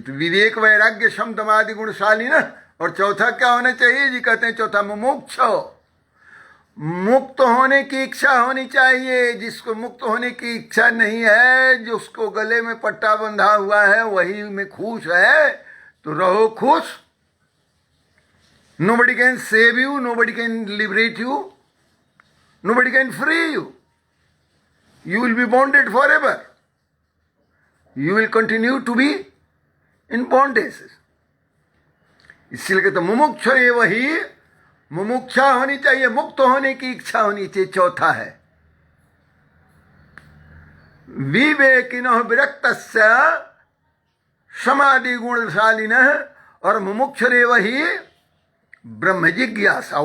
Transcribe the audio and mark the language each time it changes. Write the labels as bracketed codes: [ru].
[hi] तो विवेक, वैराग्य, सम दमादि गुणशाली ना। और चौथा क्या होना चाहिए जी? कहते हैं चौथा मुमुक्ष, मुक्त होने की इच्छा होनी चाहिए। जिसको मुक्त होने की इच्छा नहीं है, जिसको गले में पट्टा बंधा हुआ है, वही में खुश है, तो रहो खुश। [en] Nobody can save you, nobody can liberate you, nobody can free you. You will be bonded forever. You will continue to be in bondage. [hi] इसलिए कहते मुमुक्ष एव हि, मुमुक्षा होनी चाहिए, मुक्त होने की इच्छा होनी चाहिए। चौथा है [sa] विवेकिनः विरक्तस्य समाधि गुणशालिनः, और मुमुक्षरेव हि ब्रह्म जिज्ञासा।